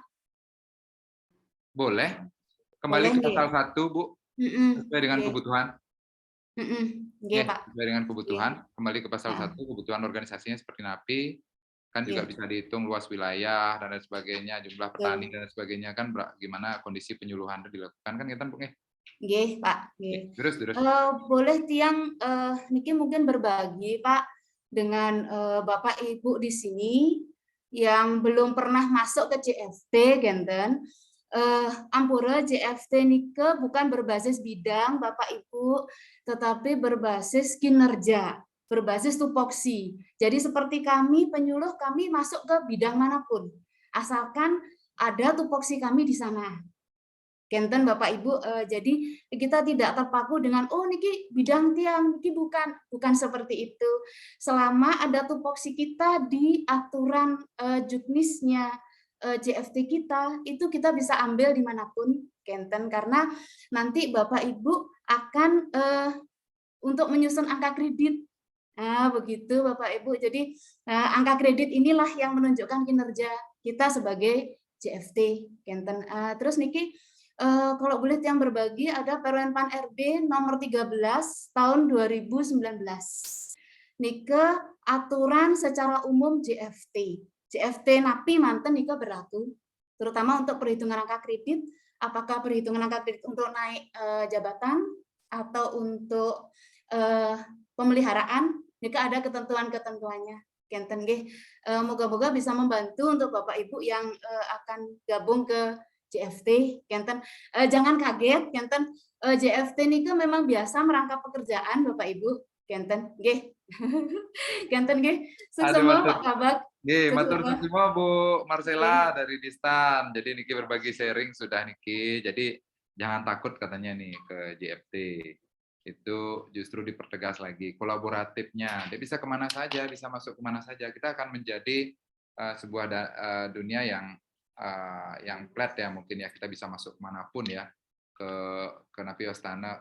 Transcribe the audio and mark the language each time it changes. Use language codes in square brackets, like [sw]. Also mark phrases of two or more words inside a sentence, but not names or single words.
[id] Boleh. Kembali ke pasal 1, Bu. Sesuai dengan kebutuhan. Pak. Sesuai dengan kebutuhan. Kembali ke pasal 1, kebutuhan organisasinya seperti NAPI. Kan juga bisa dihitung luas wilayah dan lain sebagainya, jumlah petani dan sebagainya, kan gimana kondisi penyuluhan itu dilakukan kan kita Bu. [ban] Nggih, Pak. Nggih. [id] Terus. Boleh [ban] tiang Niki [id] mungkin berbagi, Pak, dengan Bapak Ibu di sini yang belum pernah masuk ke JFT, genten. Ampura JFT Nike bukan berbasis bidang, Bapak Ibu, tetapi berbasis kinerja, berbasis tupoksi. Jadi seperti kami penyuluh, kami masuk ke bidang manapun, asalkan ada tupoksi kami di sana. Kenten Bapak Ibu, jadi kita tidak terpaku dengan oh niki bidang [ban] tiang, niki [id] bukan seperti itu. Selama ada tupoksi kita di aturan juknisnya JFT kita, itu kita bisa ambil dimanapun Kenten, karena nanti Bapak Ibu akan untuk menyusun angka kredit. Nah, begitu Bapak Ibu. Jadi angka kredit inilah yang menunjukkan kinerja kita sebagai JFT Kenten. Terus niki kalau boleh yang berbagi ada Permenpan RB nomor 13 tahun 2019. Nike aturan secara umum JFT. JFT [ban] napi manten nike [id] berlaku terutama untuk perhitungan angka kredit, apakah perhitungan angka kredit untuk naik jabatan atau untuk pemeliharaan, nike ada ketentuan-ketentuannya. [ban] Kenten nggih, [id] moga-moga bisa membantu untuk Bapak Ibu yang akan gabung ke JFT. Kenten jangan kaget, Kenten JFT nike memang biasa merangkap pekerjaan Bapak Ibu. [ban] Kenten nggih. Kenten nggih. Sukses Pak Kabak. [jv] Nggih, matur nuwun [id] Bu Marcella dari Distan. Jadi niki berbagi sharing sudah niki. Jadi jangan takut katanya nih ke JFT. Itu justru dipertegas lagi kolaboratifnya. Dia bisa kemana saja, bisa masuk kemana saja. Kita akan menjadi sebuah dunia yang flat ya, mungkin ya, kita bisa masuk kemanapun ya, ke Napi Astana.